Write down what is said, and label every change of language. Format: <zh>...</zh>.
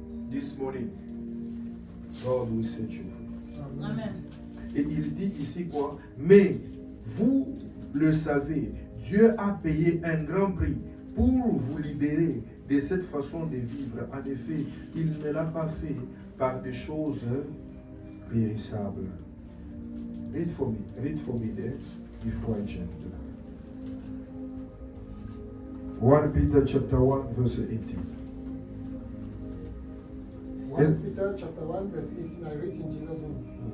<en>This morning, God will set you free. Amen.</en> <fr>Et il dit ici quoi? Mais vous le savez, Dieu a payé un grand prix pour vous libérer de cette façon de vivre. En effet, il ne l'a pas fait par des choses périssables.</fr> <en>Read for me there before I jump. 1 Peter chapter 1 verse 18. 1 Peter chapter 1 verse 18, I read in Jesus' name.</en>